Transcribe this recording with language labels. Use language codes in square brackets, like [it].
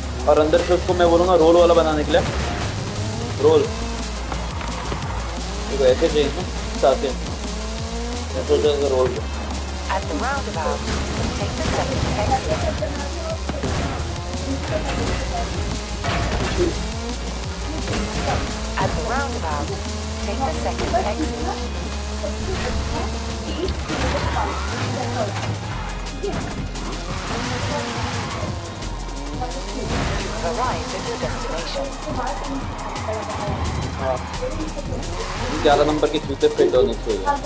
[hi] और अंदर से उसको मैं बोलूँगा रोल वाला बनाने के लिए रोल देखो ऐसे चाहिए ना साथ में मैं सोचा था रोल को [en] At the roundabout, take the second exit. At the roundabout, take the second exit. You have arrived at your destination. [hi] 11 number के जूते फिट होने चाहिए